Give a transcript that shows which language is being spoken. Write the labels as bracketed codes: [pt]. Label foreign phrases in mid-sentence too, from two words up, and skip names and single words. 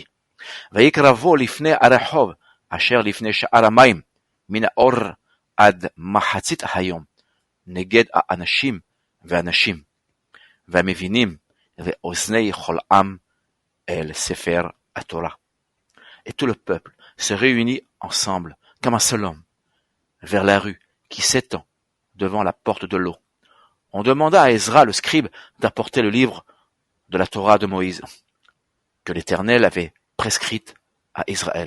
[he] ויקרבו לפני הרחוב, אשר לפני שער המים, מן האור עד מחצית היום, נגד האנשים והנשים, והמבינים ואוזני כל עם אל ספר התורה. [fr] Et tout le peuple se réunit ensemble comme un seul homme vers la rue qui s'étend devant la porte de l'eau. On demanda à Ezra le scribe d'apporter le livre de la Torah de Moïse que l'Éternel avait prescrite à Israël.